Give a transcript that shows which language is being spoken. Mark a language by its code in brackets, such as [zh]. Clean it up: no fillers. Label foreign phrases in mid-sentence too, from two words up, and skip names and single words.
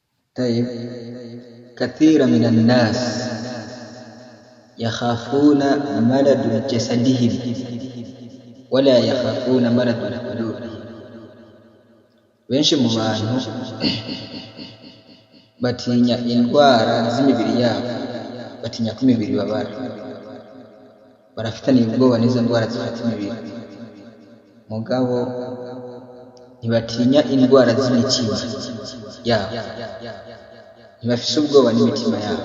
[ar] طيب كثير من الناس يخافون مرض جسدهم ولا يخافون مرض قلوبهم. [rn] benshi mu bantu batinya indwara z'imibiri yabo, batinya ko imibiri babara, barafitaniye ubwoba n'izo ndwara zifata imibiri, mugabo ntibatinya indwara z'imitima yabo, ntibafise ubwoba n'imitima yabo.